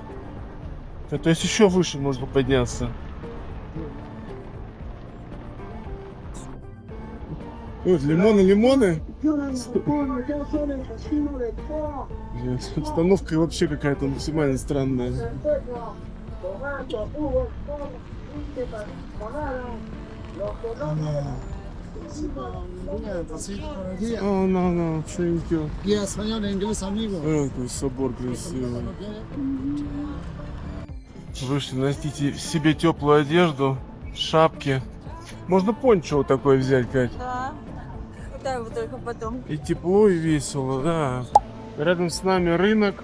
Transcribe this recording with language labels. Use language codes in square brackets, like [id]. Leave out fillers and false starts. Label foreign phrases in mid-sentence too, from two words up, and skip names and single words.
[ru] То есть еще выше можно подняться. Вот, лимоны. Обстановка вообще какая-то максимально странная. [en] Oh, no, thank you. [es] Y español e inglés, amigo. [ru] Какой собор красивый. Вышли, носите себе теплую одежду, шапки. Можно пончо вот такое взять, Кать. Да. Куда его только потом? И тепло, и весело, да. Рядом с нами рынок.